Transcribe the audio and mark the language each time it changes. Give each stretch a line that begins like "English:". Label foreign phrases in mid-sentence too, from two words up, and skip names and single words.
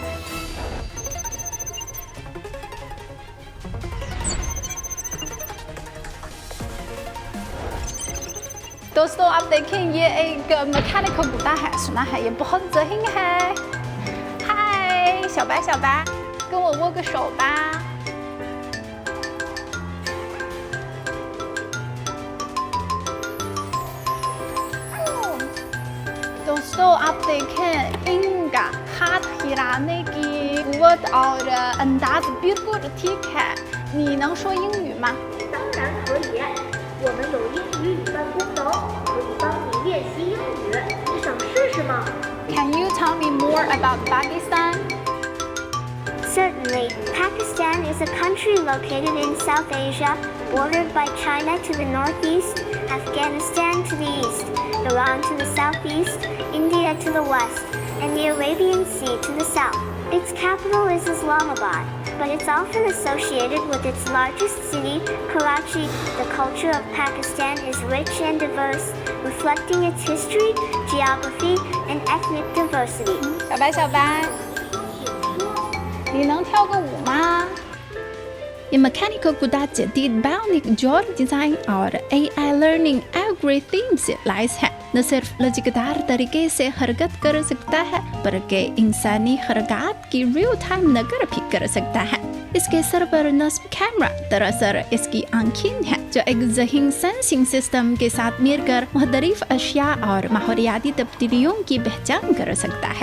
Urdu: دوستو آپ دیکھیں، یہ ایک مکینیکل گڈا ہے. سنا ہے یہ بہت ذہین ہے۔ ہائے
Chinese: 小白小白，跟我握个手吧。
Urdu: دوستو آپ دیکھیں، ان کا ہاتھ ہلانے کی قوت اور انداز بالکل ٹھیک ہے.
Chinese: 你能说英语吗？当然可以，我们有英语语伴功能，可以帮你练习英语。你想试试吗
English: Can you tell me more about Pakistan? Certainly. Pakistan is a country located in South Asia, bordered by China to the northeast, Afghanistan to the east, Iran to the southeast, India to the west, and the Arabian Sea to the south. Its capital is Islamabad, but it's often associated with its largest city, Karachi. The culture of Pakistan is rich and diverse, reflecting its history, geography, and ethnic diversity.
Chinese: 小白小白，你能跳个舞吗？
Urdu: یہ مکینیکل گڈا جدید
English: bionic jaw design
Urdu: اور
English: AI learning algorithm
Urdu: سے لیس ہے. نہ صرف لچکدار طریقے سے حرکت کر سکتا ہے بلکہ انسانی حرکت کی
English: real time
Urdu: نقل بھی کر سکتا ہے. اس کے سر پر نصب کیمرہ دراصل اس کی آنکھیں ہیں، جو ایک ذہین
English: sensing system
Urdu: کے ساتھ مل کر مختلف اشیا اور ماحولیاتی تبدیلیوں کی پہچان کر سکتا ہے.